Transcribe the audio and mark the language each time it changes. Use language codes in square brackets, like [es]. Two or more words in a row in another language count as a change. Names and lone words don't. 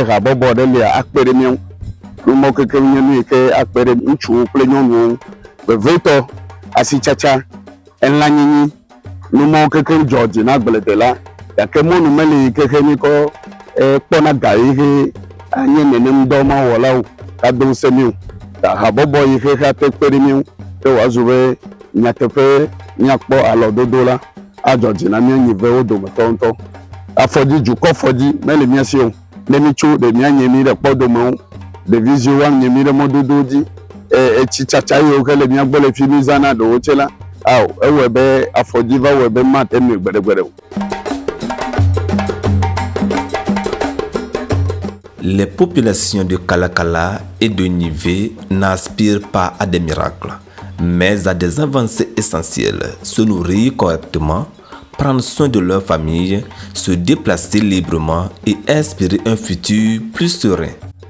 [ee] habɔbɔ ɖe lea akpe ɖe miaŋu numɔ keke nye nu yi ke akpe ɖe ŋutsuwo kple nyɔnuwo ŋu vevetɔ asitsatsa elãnyinyi numɔwo keke dzɔ dzi na agbledede la gake mɔnu mele yi keke mi kɔ kpɔna ga yi ke anye nenem dɔ ma wɔlawo kado ŋusẽ mi o ta habɔbɔ yi ke ate kpe ɖe miaŋu ke wòazu be nyateƒe miakpɔ alɔdodo la adzɔ dzi na mia nyivewo dometɔ ŋutɔ. Afɔdzi dukɔ fɔdzi mele mia si o ne mi tso ɖe mia nye mi ɖe kpɔdomewo ɖevi ziwo woanye mi ɖe mɔdodo dzi etsi tsatsa yiwo ke le mia gbɔ le fi mi zãna ɖewo tse la ewɔe be afɔdzi va wɔe be mate nu gbeɖegbeɖe o. [fr] Les populations de Kalakala et de Nivé n'aspirent pas à des miracles, mais à des avancées essentielles: se nourrir correctement, prendre soin de leur famille, se déplacer librement et inspirer un futur plus serein.